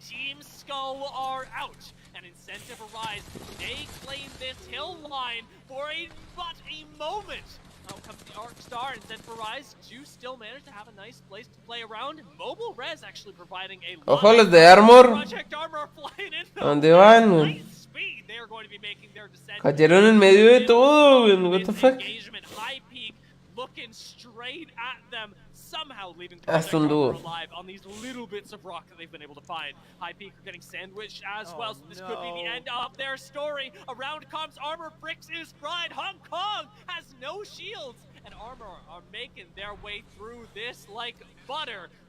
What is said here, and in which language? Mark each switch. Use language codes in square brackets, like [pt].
[en] Team Skull are out, and Incentive Arise, they claim this hill line for but a moment. Out comes the Arc Star, and Incentive Arise do still manage to have a nice place to play around. Mobile Res actually providing a lot. [es] Ojo, los de Armor. [en] Project Armor flying in. [es] ¿Dónde van? [en] They are going to be making their descent. [es] Cayeron en medio de todo, [en] what the fuck. High Peak looking straight at them, somehow leaving [es] Hasta un dúo. [en] alive on these little bits of rock that they've been able to find. High Peak are getting sandwiched as well, so this could be the end of their story. Around comes Armor, Bricks is fried. Hong Kong has no shields, and Armor are making their way through this like butter.